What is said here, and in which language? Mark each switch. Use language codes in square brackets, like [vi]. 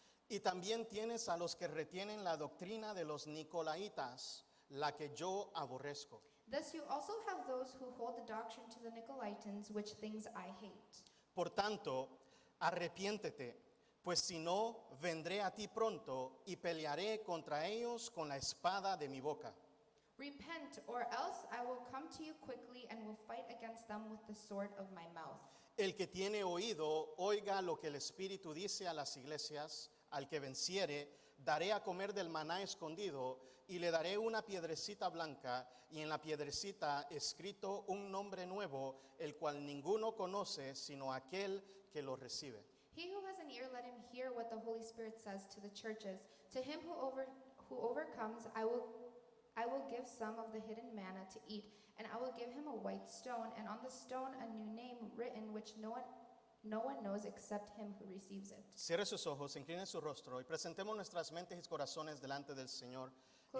[es] Y también tienes a los que retienen la doctrina de los Nicolaitas, la que yo aborrezco. [en] Thus you also have those who hold the doctrine to the Nicolaitans, which things I hate. [es] Por tanto, arrepiéntete, pues si no, vendré a ti pronto y pelearé contra ellos con la espada de mi boca. [en] Repent, or else I will come to you quickly and will fight against them with the sword of my mouth. [es] El que tiene oído, oiga lo que el Espíritu dice a las iglesias. Al que venciere, daré a comer del maná escondido y le daré una piedrecita blanca y en la piedrecita escrito un nombre nuevo, el cual ninguno conoce sino aquel que lo recibe. [en] He who has an ear, let him hear what the Holy Spirit says to the churches. To him who overcomes, I will give some of the hidden manna to eat, and I will give him a white stone, and on the stone a new name written, which no one knows except him who receives it. [es] Cierre sus ojos, incline su rostro y presentemos nuestras mentes y corazones delante del Señor en